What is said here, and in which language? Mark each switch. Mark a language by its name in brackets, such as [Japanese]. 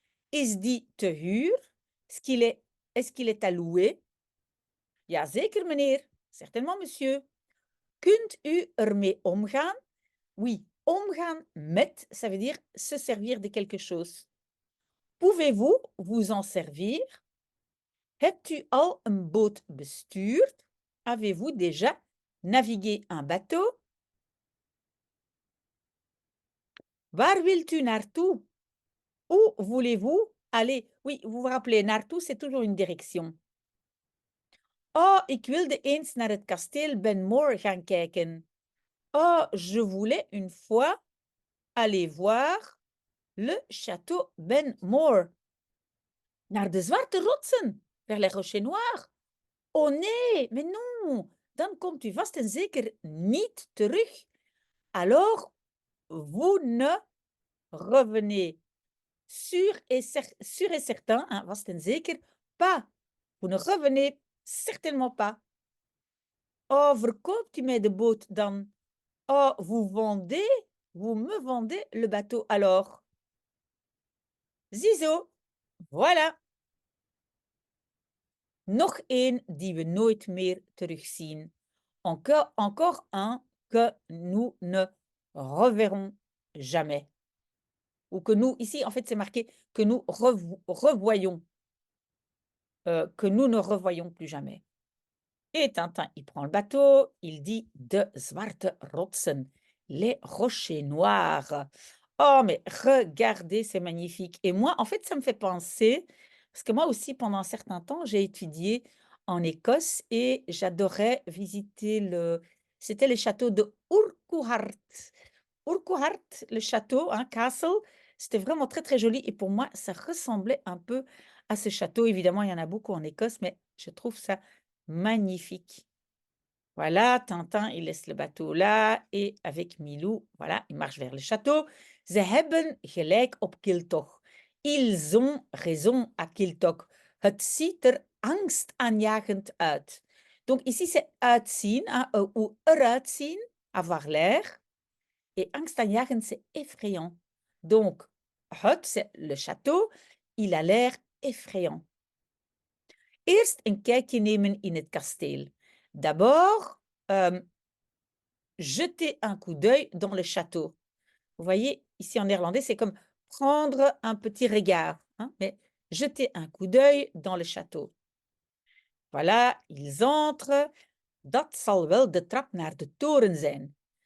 [Dutch] Is die te huur? [French] Est-ce qu'il est à louer? [Dutch] Ja, zeker, meneer. [French] Certainement, monsieur. [Dutch] Kunt u ermee omgaan? [French] Oui, [Dutch] omgaan met, [French] ça veut dire se servir de quelque chose. Pouvez-vous vous en servir? [Dutch] Hebt u al een boot bestuurd? [French] Avez-vous déjà navigué un bateau? [Dutch] Waar wilt u naartoe? [French] Où voulez-vous aller? Oui, vous vous rappelez, naartoe, c'est toujours une direction. [Dutch] Oh, ik wilde eens naar het kasteel Ben More gaan kijken. [French] Oh, je voulais une fois aller voir le château Ben More. [Dutch] Naar de zwarte rotsen, [French] vers les rochers noirs. [Dutch] Oh nee, [French] mais non, [Dutch] dan komt u vast en zeker niet terug. [French] Alors, vous ne revenez sûr et certain, hein, [Dutch] vast en zeker, [French] pas. Vous ne revenez certainement pas. [Dutch] Oh, verkoopt u mij de boot dan? [French] Oh, vous me vendez le bateau alors. [Dutch] Ziezo, voilà. Nog één die we nooit meer terugzien. [French] Encore un que nous ne reverrons jamais. Ou que nous, ici, en fait, c'est marqué que nous revoyons, que nous ne revoyons plus jamais. Et Tintin, il prend le bateau, il dit [Dutch] de zwarte rotsen, [French] les rochers noirs. Oh, mais regardez, c'est magnifique. Et moi, en fait, ça me fait penser, parce que moi aussi, pendant un certain temps, j'ai étudié en Écosse et j'adorais visiter c'était le château de Urquhart. Urquhart, le château, hein, castle, c'était vraiment très, très joli. Et pour moi, ça ressemblait un peu à ce château. Évidemment, il y en a beaucoup en Écosse, mais je trouve ça magnifique. Voilà, Tintin, il laisse le bateau là et avec Milou, voilà, il marche vers le château. [Dutch] Ze hebben gelijk op Kiltoch. [French] Ils ont raison à Kiltoch. [Dutch] Het ziet er angstaanjagend uit. [French] Donc ici, c'est uitzien, hein, ou eruit zien, avoir l'air. Et angstaanjagend, c'est effrayant. Donc, het, c'est le château, il a l'air effrayant. [Dutch] Eerst een kijkje nemen in het kasteel. [French] D'abord, jeter un coup d'œil dans le château. Vous voyez, ici en néerlandais, c'est comme prendre un petit regard, hein, mais jeter un coup d'œil dans le château. Voilà, ils entrent. [Dutch] Dat zal wel de trap naar de toren zijn.